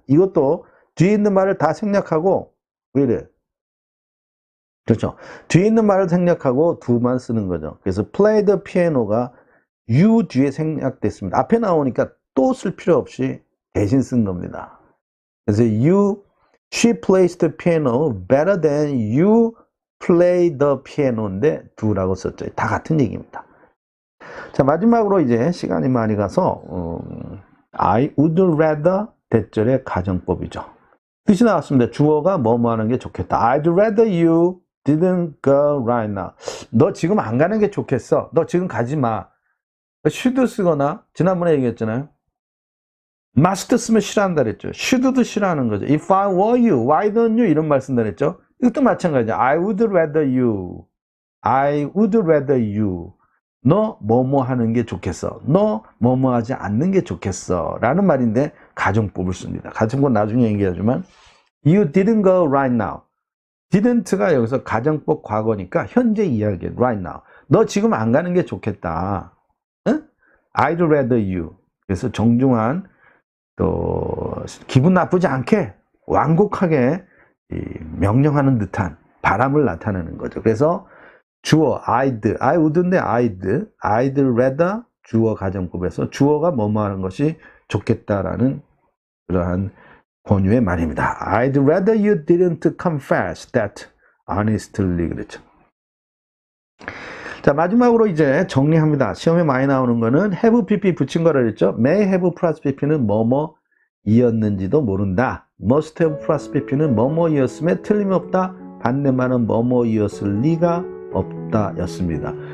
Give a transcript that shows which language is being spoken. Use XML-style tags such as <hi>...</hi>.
<ko>이것도 뒤에 있는 말을 다 생략하고 왜 이래? 그렇죠. 뒤에 있는 말을 생략하고 do만 쓰는 거죠. 그래서</ko> <en>play the piano</en> <ko>가 you 뒤에 생략됐습니다. 앞에 나오니까 또 쓸 필요 없이 대신 쓴 겁니다. 그래서</ko> <en>she plays the piano better than you play the piano인데 do라고 썼죠.</en> <ko>다 같은 얘기입니다. 자, 마지막으로 이제 시간이 많이 가서</ko> <en>I would rather</en> <ko>대절의 가정법이죠. 뜻이 나왔습니다. 주어가 뭐뭐 하는 게 좋겠다.</ko> <en>I'd rather you didn't go right now.</en> <ko>너 지금 안 가는 게 좋겠어. 너 지금 가지 마. should 쓰거나 지난번에 얘기했잖아요. must 쓰면 싫어한다 그랬죠. should도 싫어하는 거죠.</ko> <en>If I were you, why don't you?</en> <ko>이런 말 쓴다 그랬죠. 이것도 마찬가지죠.</ko> <en>I would rather you. I would rather you.</en> <ko>너 뭐뭐 하는 게 좋겠어. 너 뭐뭐 하지 않는 게 좋겠어. 라는 말인데 가정법을 씁니다. 가정법 나중에 얘기하지만</ko> <en>You didn't go right now.</en> <ko>didn't가 여기서 가정법 과거니까 현재 이야기예요.</ko> <en>right now.</en> <ko>너 지금 안 가는 게 좋겠다.</ko> <en>응? I'd rather you.</en> <ko>그래서 정중한 또 기분 나쁘지 않게 완곡하게 명령하는 듯한 바람을 나타내는 거죠. 그래서 주어 I would인데</ko> <en>I'd rather</en> <ko>주어 가정법에서 주어가 뭐뭐 하는 것이 좋겠다라는 그러한 권유의 말입니다.</ko> <en>I'd rather you didn't confess that honestly</en> <ko>그랬죠. 자, 마지막으로 이제 정리합니다. 시험에 많이 나오는 거는 have pp 붙인 거라 그랬죠. may have 플러스 pp는 뭐뭐이었는지도 모른다. must have 플러스 pp는 뭐뭐이었음에 틀림없다. 반대말은 뭐뭐이었을 리가 없다 였습니다.</ko>